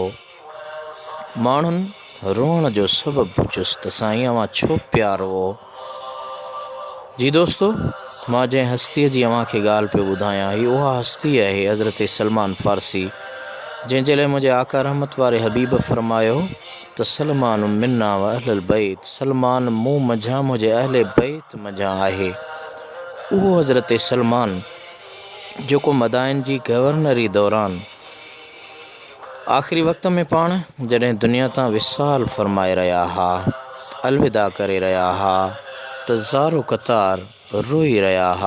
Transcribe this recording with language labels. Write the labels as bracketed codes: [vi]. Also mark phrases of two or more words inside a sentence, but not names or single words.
[sd] माण्हुनि रोअण जो सबबु पुछियुसि त साईं अवां छो पिया रोओ? जी दोस्तो, मां जंहिं हस्तीअ जी अव्हां खे ॻाल्हि पियो ॿुधायां, ही उहा हस्ती आहे हज़रत सलमान फ़ारसी, जंहिंजे लाइ मुंहिंजे आका रहमत वारे हबीब फरमायो त [ar] سلمان منا وأهل بيت, [sd] सलमान मूं मंझां मुंहिंजे अहले बैत मंझां आहे। उहो हज़रत सलमान जेको मदाइन जी गवर्नरी दौरान आख़िरी वक़्त में पाण जॾहिं दुनिया तां विसाल फ़रमाए रहिया हा, अलविदा करे रहिया हा, त ज़ारो क़तार रोई रहिया हा।